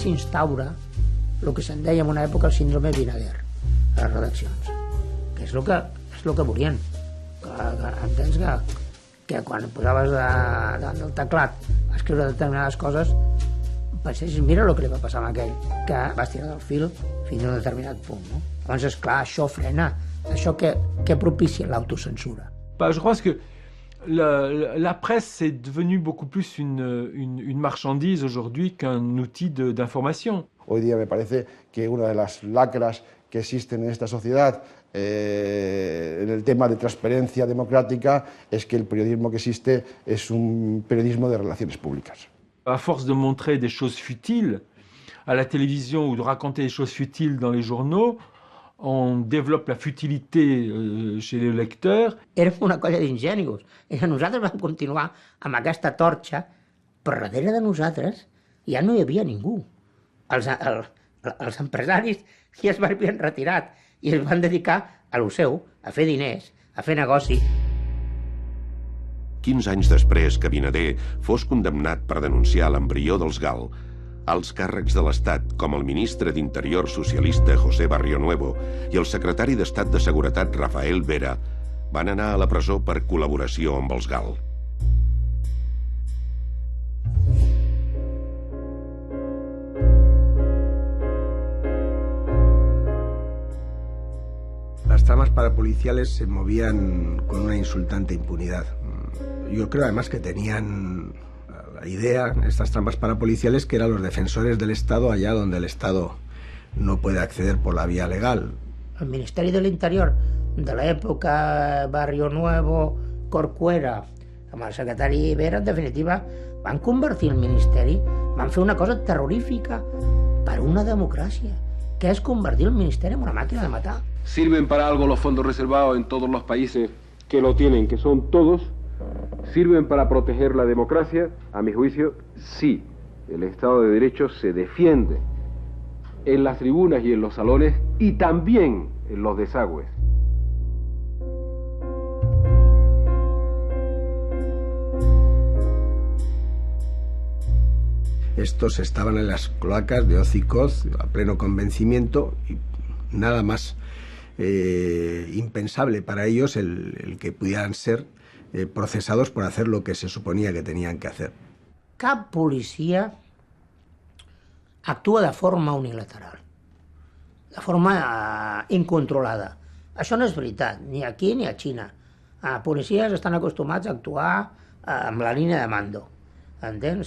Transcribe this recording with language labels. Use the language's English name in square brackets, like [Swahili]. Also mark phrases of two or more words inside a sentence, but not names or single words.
[Catalan] s'instaura el que se'n deia en una època el síndrome Vinader a les redaccions, que és el que volien, que entens que quan posaves davant del teclat a escriure determinades coses pensessis, mira el que li va passar a aquell, que va estirar del fil fins a un determinat punt, no? Llavors, esclar, això frena, això que propicia l'autocensura. [French] Je pense que la presse est devenue beaucoup plus une marchandise aujourd'hui qu'un outil d'information. [Spanish] Hoy día me parece que una de las lacras que existen en esta sociedad en el tema de transparencia democrática es que el periodismo que existe es un periodismo de relaciones públicas. [French] À force de montrer des choses futiles à la télévision ou de raconter des choses futiles dans les journaux, on développe la futilité chez les lecteurs. [Catalan] Érem una colla d'ingenuos. Nosaltres vam continuar amb aquesta torxa, però darrere de nosaltres ja no hi havia ningú. Els empresaris ja es havien retirat i es van dedicar a lo seu, a fer diners, a fer negoci. 15 anys després que Abinader fos condemnat per denunciar l'embrió dels GAL, alts càrrecs de l'Estat, com el ministre d'Interior socialista José Barrionuevo i el secretari d'Estat de Seguretat Rafael Vera, van anar a la presó per col·laboració amb els GAL. [Spanish] Las tramas parapoliciales se movían con una insultante impunidad. Yo creo además que tenían la idea, estas trampas parapoliciales, que eran los defensores del Estado allá donde el Estado no puede acceder por la vía legal. [Catalan] El Ministeri de l'Interior de l'època Barrionuevo, Corcuera, amb el secretari Vera, en definitiva, van convertir el Ministeri, van fer una cosa terrorífica per una democràcia, que és convertir el Ministeri en una màquina de matar. [Spanish] ¿Sirven para algo los fondos reservados en todos los países que lo tienen, que son todos? ¿Sirven para proteger la democracia? A mi juicio, sí. El Estado de Derecho se defiende en las tribunas y en los salones y también en los desagües. Estos estaban en las cloacas de hoz y coz a pleno convencimiento y nada más impensable para ellos el que pudieran ser procesados por hacer lo que se suponía que tenían que hacer. [Catalan] Cap policia actua de forma unilateral, de forma incontrolada. Això no és veritat, ni aquí ni a Xina. Policies estan acostumats a actuar amb la línia de mando, entens?